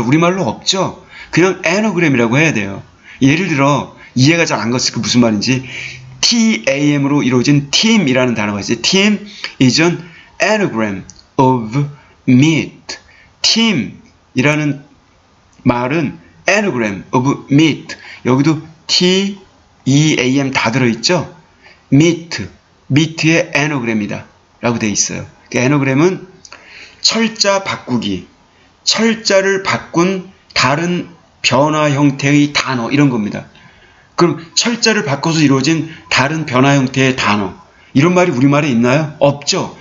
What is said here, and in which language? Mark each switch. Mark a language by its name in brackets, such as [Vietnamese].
[Korean] 우리말로 없죠? 그냥 anagram이라고 해야 돼요. 예를 들어 이해가 잘 안 갔을 거 무슨 말인지, TAM으로 이루어진 team이라는 단어가 있어요. [English] team is an anagram of meat. team이라는 [Korean] 말은 [English] anagram of meat. [Korean] 여기도 T, E, A, M 다 들어있죠? meat의 anagram이다 라고 되어 있어요. 그 anagram은 철자 바꾸기, 철자를 바꾼 다른 변화 형태의 단어, 이런 겁니다. 그럼 철자를 바꿔서 이루어진 다른 변화 형태의 단어, 이런 말이 우리말에 있나요? 없죠.